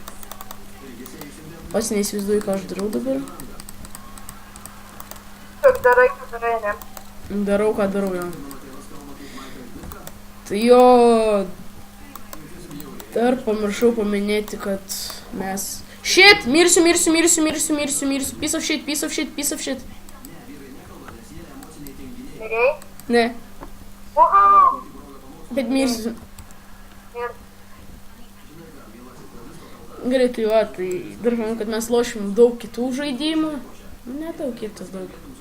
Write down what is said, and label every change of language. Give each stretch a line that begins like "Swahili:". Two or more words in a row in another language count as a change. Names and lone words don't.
Lithuanian: Pats neįsivaizduoju, ką aš darau dabar. Tiesiog darai, ne? Darau, ką darau, jo. Tai jo, dar pamiršau paminėti, kad mes... Shit! Mirsiu!
English: Piece of shit!
Lithuanian: Mirėjai? Ne, Uhau! bet mirsiu. Ir Gerai, tai va, tai dar manau, kad mes lošim daug kitų žaidimų. Ne daug, kiek tas daug.